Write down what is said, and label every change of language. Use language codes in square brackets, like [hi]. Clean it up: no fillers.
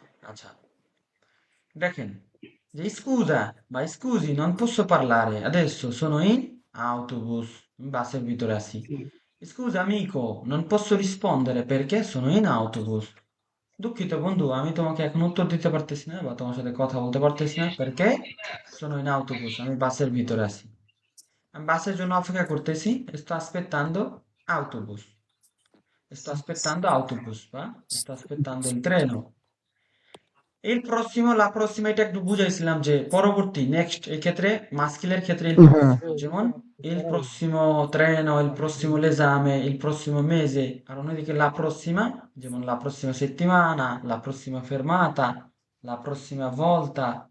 [bn] আচ্ছা, দেখেন যে [it] scusa বা scusi non posso parlare adesso, sono in autobus, [bn] আমি বাসের ভিতরে আছি। [it] Scusa amico, non posso rispondere perché sono in autobus। [bn] দুঃখিত বন্ধু, আমি তোমাকে এখন উত্তর দিতে পারতেছি না বা তোমার সাথে কথা বলতে পারতেছি না, [it] perché sono in autobus, [bn] আমি বাসের ভিতরে আছি। আমি বাসের জন্য অপেক্ষা করতেছি, [it] sto aspettando autobus, sto aspettando autobus বা sto aspettando il treno। il prossimo, la prossima, [bn] এটা একটু বুঝাইছিলাম যে পরবর্তী, নেক্সট, এই ক্ষেত্রে মাস্কিলের ক্ষেত্রে il হ্যাঁ। [it] prossimo, যেমন il prossimo treno, il prossimo l'esame, il prossimo mese। [bn] আর অন্যদিকে [it] la prossima, যেমন la prossima settimana, la prossima fermata, la prossima volta,